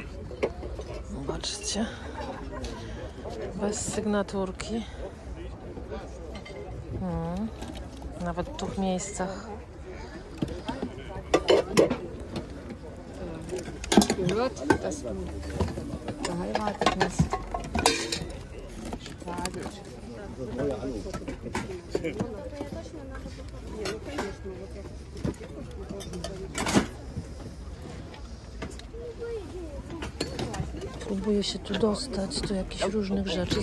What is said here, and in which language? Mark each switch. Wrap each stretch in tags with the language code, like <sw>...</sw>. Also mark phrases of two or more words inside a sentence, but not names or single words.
<pl>Zobaczcie. Bez sygnaturki. Nawet w tych miejscach.</pl> <de>Gehört, dass du verheiratet bist.</de> <pl>Próbuję się tu dostać do jakichś różnych rzeczy.</pl>